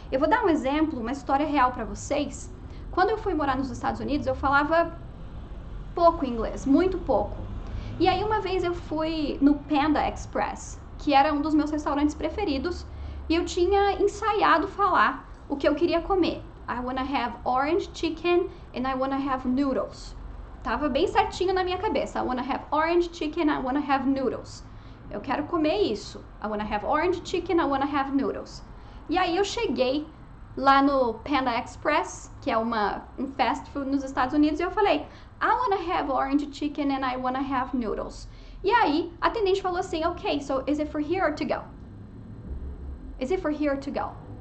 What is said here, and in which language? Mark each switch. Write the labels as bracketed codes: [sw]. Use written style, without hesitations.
[pt] Eu vou dar um exemplo, uma história real para vocês. Quando eu fui morar nos Estados Unidos, eu falava pouco inglês, muito pouco. E aí uma vez eu fui no Panda Express, que era um dos meus restaurantes preferidos, e eu tinha ensaiado falar o que eu queria comer. [en] I wanna have orange chicken and I wanna have noodles. [pt] Tava bem certinho na minha cabeça. [en] I wanna have orange chicken, I wanna have noodles. [pt] Eu quero comer isso. [en] I wanna have orange chicken, I wanna have noodles. [pt] E aí eu cheguei lá no Panda Express, que é um fast food nos Estados Unidos, e eu falei, [en] I wanna have orange chicken and I wanna have noodles. [pt] E aí a atendente falou assim, [en] ok, so is it for here or to go? Is it for here or to go?